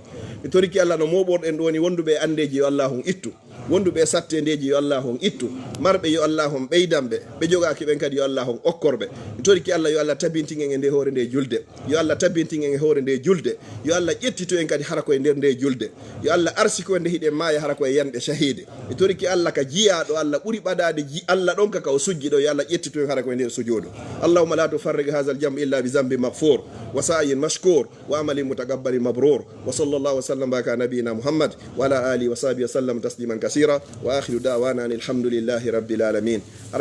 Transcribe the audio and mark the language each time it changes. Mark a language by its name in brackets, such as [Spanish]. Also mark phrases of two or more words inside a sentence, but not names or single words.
[Fula] mi toriki Allah no moɓorɗen ɗo ni wonduɓe andeji yo Allah on ittu, wonduɓe sattedeji yo Allah on ittu, marɓe yo Allah on ɓeydanɓe, ɓe jogaki ɓen kadi yo Allah on okkorɓe. mi toriki Allah yo Allah tabintingen e nde hoore nde julde, yo Allah tabintingen e hoore nde julde, yo Allah ƴettito en kadi hara koye nder nde julde, yo Allah arsiko nde hiɗen maaya hara koye yanɓe shahide. mi toriki Allah ka jiyaɗo, Allah ɓuuri ɓaɗade Allah ɗon ka o sujji ɗo, yo Allah ƴettito en hara koye nder sujudu. [Arabic] اللهم لا تفرق هذا الجمع إلا بذنب مغفور وسعي مشكور وعمل متقبل مبرور وصلى الله وسلم على نبينا محمد وعلى آله وصحبه وسلم تسليما كثيرا وآخر دعوانا الحمد لله رب العالمين.